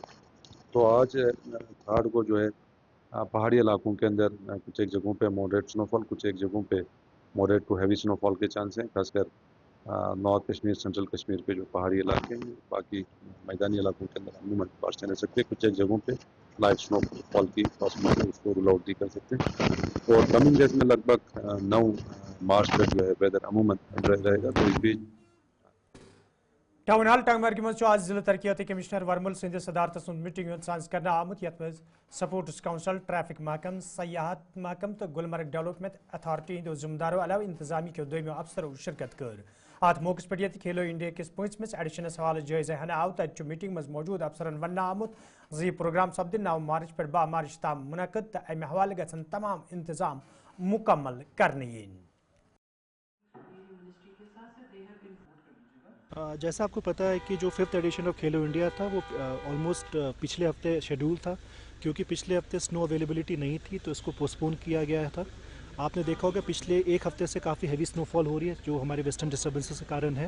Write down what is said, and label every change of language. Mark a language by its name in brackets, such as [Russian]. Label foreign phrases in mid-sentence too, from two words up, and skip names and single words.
[Urdu] تو آج 3 کو جو ہے پہاڑی علاقوں کے اندر کچھ ایک جگہوں پہ [English] moderate snow fall, [Urdu] کچھ ایک جگہوں پہ [English] moderate to heavy snow fall [Urdu] کے چانس ہیں, خاص کر نارتھ کشمیر, سینٹرل کشمیر کے جو پہاڑی علاقے ہیں. باقی میدانی علاقوں کے اندر عموماً بارشیں رہ سکتی ہیں. کچھ ایک جگہوں پہ [English] light snow fall [Urdu] کی پاسبلٹی اس کو [English] rule out [Urdu] بھی کر سکتے ہیں. اور [English] coming days [Urdu] میں لگ بھگ 9 مارچ تک جو ہے ویدر عموماً رہے گا. تو اس بیچ [Kashmiri] ٹاؤن ہال ٹنگمرگ مز آج ضلع ترقیاتی کمشنر ورمل سندس صدارتس من میٹنگ سانس کرنا آمت, یت مز سپورٹس کونسل, ٹریفک محکم, سیاحت محکم تو گلمرگ ڈیولپمنٹ اتھارٹی ہندو ذمہ دارو علاوہ انتظامی کے دویمو افسرو شرکت کر. ات موقع پہ یہ کھیلو انڈیا کس 5مس ایڈیشنس حوالہ جائزہ ہنا آو. تت میٹنگ مز موجود افسرن ون آمت زِ یہ پروگرام سپد 9 مارچ پہ 12 مارچ تام منعقد, تو امہ حوالہ گھن تمام انتظام مکمل کرنے ین. [Urdu] جیسا آپ کو پتہ ہے کہ جو 5th [English] edition of [Urdu] کھیلو انڈیا تھا وہ آلموسٹ پچھلے ہفتے شیڈول تھا, کیونکہ پچھلے ہفتے [English] snow availability [Urdu] نہیں تھی تو اس کو پوسٹ پون کیا گیا تھا. آپ نے دیکھا ہوگا پچھلے ایک ہفتے سے کافی [English] heavy snow fall [Urdu] ہو رہی ہے جو ہمارے [English] western disturbances [Urdu] کے کارن ہے.